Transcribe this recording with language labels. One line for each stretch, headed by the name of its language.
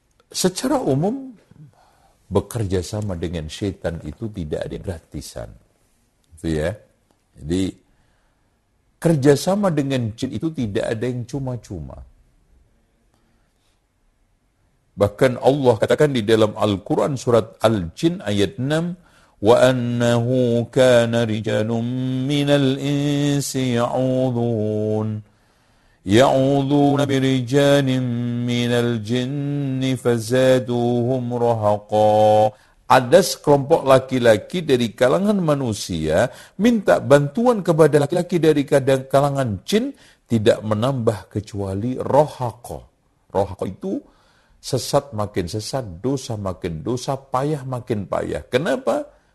Indonesian: Secara umum, bekerja sama dengan setan itu tidak ada gratisan. Itu ya. Jadi, kerja sama dengan jin itu tidak ada yang cuma-cuma. Bahkan Allah katakan di dalam Al-Quran surat Al-Jin ayat 6,
Arabic: وَأَنَّهُ كَانَ رِجَالٌ مِّنَ الْإِنسِ يَعُوذُونَ يَعُوذُونَ بِرِجَالٍ مِّنَ الْجِنِّ فَزَادُوهُمْ رَهَقًا.
Indonesian: Ada sekelompok laki-laki dari kalangan manusia minta bantuan kepada laki-laki dari kalangan jin, tidak menambah kecuali rohaqo. Rohaqo itu sesat makin sesat, dosa makin dosa, payah makin payah. Kenapa?